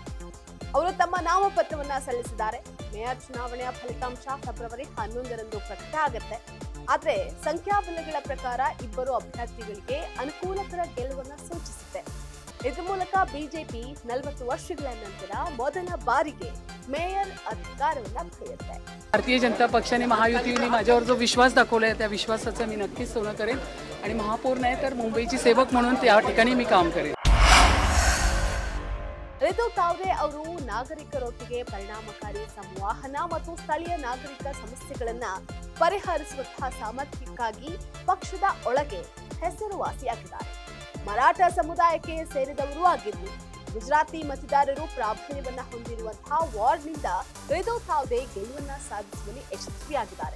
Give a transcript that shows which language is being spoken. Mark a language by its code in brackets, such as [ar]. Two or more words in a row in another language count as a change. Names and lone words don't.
[kn] ಅವರು ತಮ್ಮ ನಾಮಪತ್ರವನ್ನ ಸಲ್ಲಿಸಿದ್ದಾರೆ. ಮೇಯರ್ ಚುನಾವಣೆಯ ಫಲಿತಾಂಶ ಫೆಬ್ರವರಿ 11ರಂದು ಪ್ರಕಟ ಆಗುತ್ತೆ. ಆದ್ರೆ ಸಂಖ್ಯಾಬಲಗಳ ಪ್ರಕಾರ ಇಬ್ಬರು ಅಭ್ಯರ್ಥಿಗಳಿಗೆ ಅನುಕೂಲಕರ ಗೆಲುವನ್ನ ಸೂಚಿಸುತ್ತೆ. ಇದ್ರ ಮೂಲಕ ಬಿಜೆಪಿ 40 ವರ್ಷಗಳ ನಂತರ ಮೊದಲ ಬಾರಿಗೆ ಮೇಯರ್ अधिकारवನ್ನ ಪಡೆಯುತ್ತೆ. [mr] भारतीय जनता पक्षाने महायुतीने माझ्यावर जो विश्वास दाखवलाय त्या विश्वासाचं मी नक्कीच सोनं करेन आणि महापौर नाही तर मुंबईची सेवक म्हणून त्या ठिकाणी मी काम करेन. [kn] ರಿತು ತಾವ್ಡೆ ಅವರು ನಾಗರಿಕರೊಟ್ಟಿಗೆ ಪರಿಣಾಮಕಾರಿ ಸಂವಹನ ಮತ್ತು ಸ್ಥಳೀಯ ನಾಗರಿಕ ಸಮಸ್ಯೆಗಳನ್ನ ಪರಿಹರಿಸುವಂತಹ ಸಾಮರ್ಥ್ಯಕ್ಕಾಗಿ ಪಕ್ಷದ ಒಳಗೆ ಹೆಸರುವಾಸಿಯಾಗಿದ್ದಾರೆ. ಮರಾಠ ಸಮುದಾಯಕ್ಕೆ ಸೇರಿದವರು ಆಗಿದ್ದು ಗುಜರಾತಿ ಮತದಾರರು ಪ್ರಾಬಲ್ಯವನ್ನ ಹೊಂದಿರುವಂತಹ ವಾರ್ಡ್ನಿಂದ ರಿತು ತಾವ್ಡೆ ಗೆಲುವನ್ನ ಸಾಧಿಸುವಲ್ಲಿ ಯಶಸ್ವಿಯಾಗಿದ್ದಾರೆ.